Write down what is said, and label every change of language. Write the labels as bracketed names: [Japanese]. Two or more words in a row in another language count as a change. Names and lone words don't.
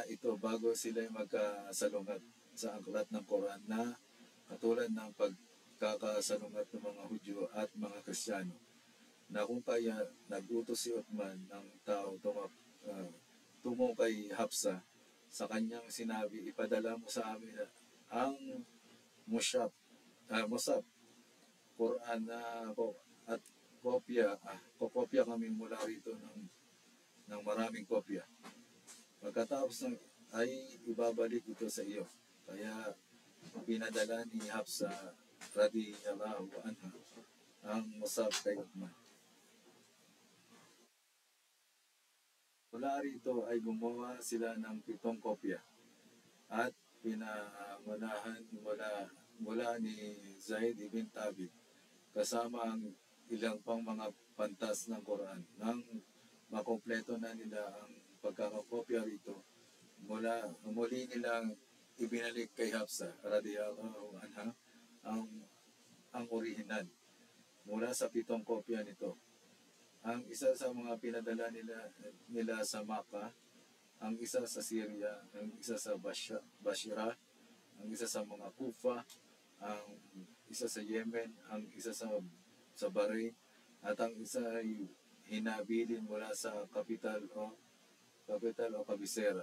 [Filipino] ito bago sila magkasalungat sa aklat ng Quran na katulad ng pagkakasalungat ng mga Hudyo at mga Kristiyano, na kung kaya nagutos si Uthman ng tao tungo kay Hafsa, sa kanyang sinabi, ipadala mo sa amin ang Musab, Quran na at kopya kami mula rito ng maraming kopya. Pagkatapos ay ibabalik ito sa iyo. Kaya pinadala ni Hafsa [Arabic] رضي الله عنها [Filipino] ang Musab kay Uthman. Mula rito ay gumawa sila ng 7 kopya at pinamanahan mula ni Zaid ibn Thabit kasama ang ilang pang mga pantas ng Quran nang makompleto na nila ang pagkakakopya rito. Muli nilang ibinalik kay Hafsa [Arabic] رضي الله عنها [Filipino] ang orihinal mula sa 7 kopya nito. Ang isa sa mga pinadala nila sa Makkah, ang isa sa Syria, ang isa sa Basra, ang isa sa mga Kufa, ang isa sa Yemen, ang isa sa Bahrain, at ang isa ay hinabilin mula sa kapital o kabisera.